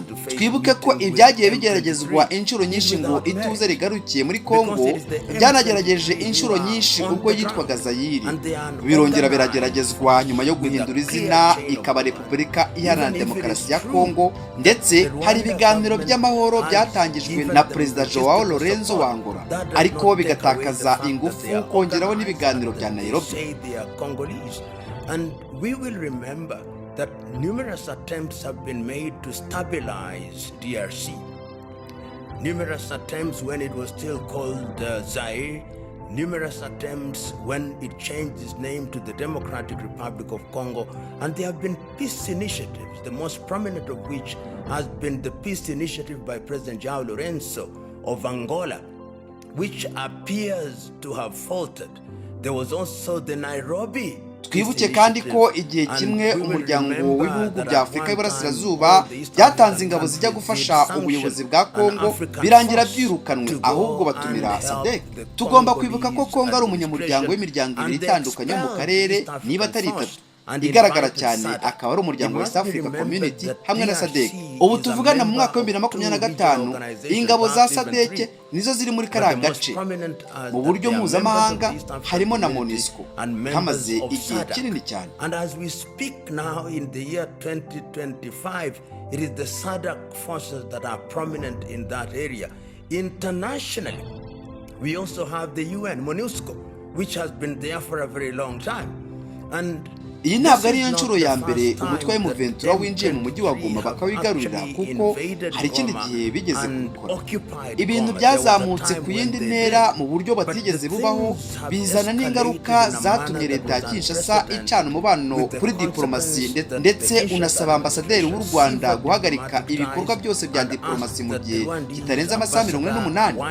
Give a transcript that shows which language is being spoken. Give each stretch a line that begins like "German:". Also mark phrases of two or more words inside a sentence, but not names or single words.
Kinyarwanda: Twibuke ko ibyagiye bigeragezwa inshuro nyinshi ngo ituze rigarukiye muri Congo, byanagerageje inshuro nyinshi ubwo yitwaga Zaire, birongera birageragezwa nyuma yo guhindura izina ikaba Repubulika Iharanira Demokarasi ya Congo, ndetse hari ibiganiro by'amahoro byatangijwe na Perezida Joao Lorenzo wa Angola, ariko bigatakaza ingufu kongeraho n'ibiganiro bya Nairobi.
English: And we will remember that numerous attempts have been made to stabilize DRC. Numerous attempts when it was still called Zaire, numerous attempts when it changed its name to the Democratic Republic of Congo, and there have been peace initiatives, the most prominent of which has been the peace initiative by President Joao Lorenzo of Angola, which appears to have faltered. There was also the Nairobi.
Kinyarwanda: Twibuke kandi ko igihe kimwe umuryango w'ibihugu bya Afurika y'Iburasirazuba byatanze ingabo zijya gufasha ubuyobozi bwa Congo, birangira byirukanwe ahubwo batumira SADC. Tugomba kwibuka ko Congo ari umunyamuryango w'imiryango ibiri itandukanye mu karere niba atari itatu. Igaragara cyane akaba ari umuryango wa East Africa Community hamwe na SADC. Ubu tuvugana mu mwaka wa 2025 ingabo za SADC nizo ziri muri kariya gace. Mu buryo mpuzamahanga harimo na MONUSCO hamaze igihe kinini cyane.
English: And as we speak now in the year 2025, it is the SADC forces that are prominent in that area. Internationally, we also have the UN, MONUSCO, which has been there for a very long time. And
Kinyarwanda: iyi ntabwo ari nshuro ya mbere umutwe wa M23 winjiye mu mujyi wa Goma bakawigarurira, kuko hari ikindi gihe bigeze gukora. Ibintu byazamutse ku yindi ntera mu buryo batigeze bubaho, bizana n'ingaruka zatumye leta ya Kinshasa icana umubano kuri diplomasi, ndetse unasaba ambasaderi w'u Rwanda guhagarika ibikorwa byose bya diplomasi mu gihe kitarenze amasaha 48.